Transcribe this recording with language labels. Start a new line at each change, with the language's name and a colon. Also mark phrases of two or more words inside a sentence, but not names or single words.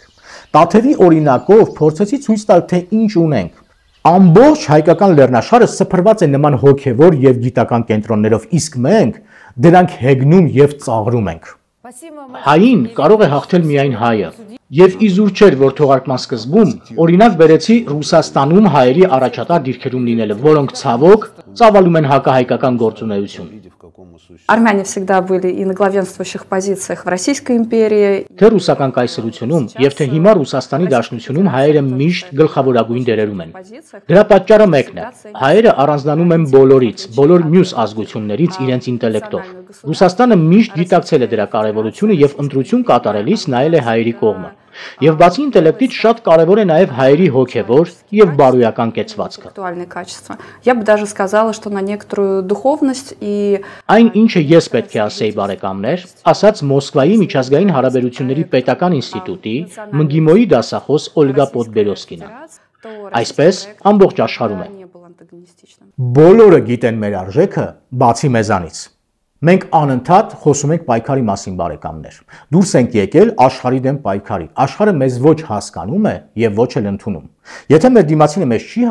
Armenian: Տաթևի օրինակով փորձեցի ցույց տալ, թե ինչ ունենք։ Ամբողջ հայկական լեռնաշարը սփռված է նման հոգևոր եւ գիտական կենտրոններով, իսկ մենք դրանք հեգնում եւ ծաղրում ենք։ Հային կարող է հաղթել միայն հայը։ Եվ իզուր չէր, որ թողարկման սկզբում օրինակ բերեցի Ռուսաստանում հայերի առաջատար դիրքերում լինելը, որոնք ցավոք ծավալում են հակահայկական գործունեություն։
Russian: Армяне всегда были и на главенствующих позициях в Российской империи.
Armenian: Թե ռուսական կայսրությունում եւ թե հիմա Ռուսաստանի Դաշնությունում հայերը միշտ գլխավորագույն դերերում են։ Դրա պատճառը մեկն է. հայերը առանձնանում են բոլորից, բոլոր մյուս ազգություններից իրենց ինտելեկտով։ Ռուսաստանը միշտ գիտակցել է դրա կարևորությունը եւ ընտրություն կատարելիս նայել է հայերի կողմը։ Եվ բացի ինտելեկտից շատ կարևոր է նաև հայերի հոգևոր եւ բարոյական կեցվածքը։
Russian: Я бы даже сказала, что на некоторую духовность и
Armenian: Այն ինչը ես պետք է ասեի բարեկամներ, ասաց Մոսկվայի միջազգային հարաբերությունների պետական ինստիտուտի ՄԳԻՄՈ-ի դասախոս Օլգա Պոդբերոսկինը։ Այսպես ամբողջ աշխարհում է։ Բոլորը գիտեն մեր արժեքը, բացի մեզանից։ Մենք անընդհատ խոսում ենք պայքարի մասին, բարեկամներ։ Դուրս ենք եկել աշխարհի դեմ պայքարի։ Աշխարհը մեզ ոչ հասկանում է եւ ոչ էլ ընդունում։ Եթե մեր դիմացինը մեզ չի